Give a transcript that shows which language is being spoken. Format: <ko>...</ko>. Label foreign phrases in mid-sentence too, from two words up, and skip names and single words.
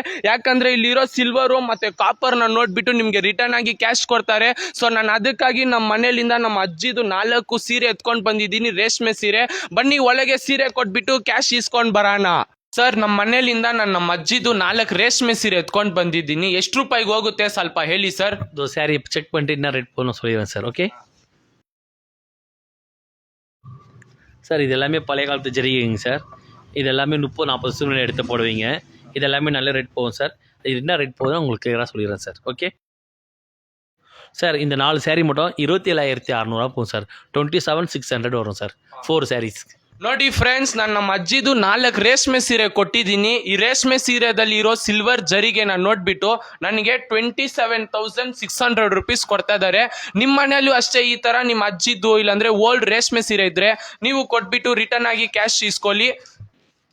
<kn>ಯಾಕಂದ್ರೆ ಇಲ್ಲಿರೋ ಸಿಲ್ವರು ಮತ್ತೆ ಕಾಪರ್ನ ನೋಡ್ಬಿಟ್ಟು ನಿಮ್ಗೆ ರಿಟರ್ನ್ ಆಗಿ ಕ್ಯಾಶ್ ಕೊಡ್ತಾರೆ. ಸೊ ನಾನು ಅದಕ್ಕಾಗಿ ನಮ್ಮ ಮನೆಯಿಂದ ನಮ್ಮ ಅಜ್ಜಿದು 4 ಸೀರೆ ಎತ್ಕೊಂಡು ಬಂದಿದ್ದೀನಿ, ರೇಷ್ಮೆ ಸೀರೆ. ಬನ್ನಿ ಒಳಗೆ ಸೀರೆ ಕೊಟ್ಬಿಟ್ಟು ಕ್ಯಾಶ್ ಇಸ್ಕೊಂಡು ಬರೋಣ. ಸರ್, ನಮ್ಮ ಮನೆಯಿಂದ ನಾನು ನಮ್ಮ ಅಜ್ಜಿದು 4 ರೇಷ್ಮೆ ಸೀರೆ ಎತ್ಕೊಂಡು ಬಂದಿದ್ದೀನಿ. ಎಷ್ಟು ರೂಪಾಯಿಗೆ ಹೋಗುತ್ತೆ ಸ್ವಲ್ಪ ಹೇಳಿ ಸರ್.</kn> <ta>சாரி செக் பண்ணிட்டு என்ன ரேட் போகணும் சொல்லிடுறேன் சார்.</ta> <en>okay sir,</en> <ta>இது எல்லாமே பழைய காலத்து ஜரிகைங்க சார். இது எல்லாமே 30-40 சூழ்நிலை எடுத்து போடுவீங்க. இது எல்லாமே நல்ல ரேட் போகும் சார். இது என்ன ரேட் போகுதுன்னு உங்களுக்கு கிளியராக சொல்லிடுறேன் சார்.</ta> <en>okay sir,</en> <ta>இந்த 4 சாரீ மட்டும் 27,600 போகும் சார். 27,600 வரும் சார் 4 சாரீஸ்.</ta> <kn>ನೋಡಿ ಫ್ರೆಂಡ್ಸ್, ನಾನು ನಮ್ಮ ಅಜ್ಜಿದು 4 ರೇಷ್ಮೆ ಸೀರೆ ಕೊಟ್ಟಿದ್ದೀನಿ. ಈ ರೇಷ್ಮೆ ಸೀರೆದಲ್ಲಿ ಇರೋ ಸಿಲ್ವರ್ ಜರಿಗೆ ನಾನು ನೋಡ್ಬಿಟ್ಟು ನನಗೆ 27,600 ರುಪೀಸ್ ಕೊಡ್ತಾ ಇದ್ದಾರೆ. ನಿಮ್ಮ ಮನೆಯಲ್ಲೂ ಅಷ್ಟೇ ಈ ಥರ ನಿಮ್ಮ ಅಜ್ಜಿದ್ದು ಇಲ್ಲಾಂದರೆ ಓಲ್ಡ್ ರೇಷ್ಮೆ ಸೀರೆ ಇದ್ದರೆ ನೀವು ಕೊಟ್ಬಿಟ್ಟು ರಿಟರ್ನ್ ಆಗಿ ಕ್ಯಾಶ್ ಇಸ್ಕೊಳ್ಳಿ.</kn>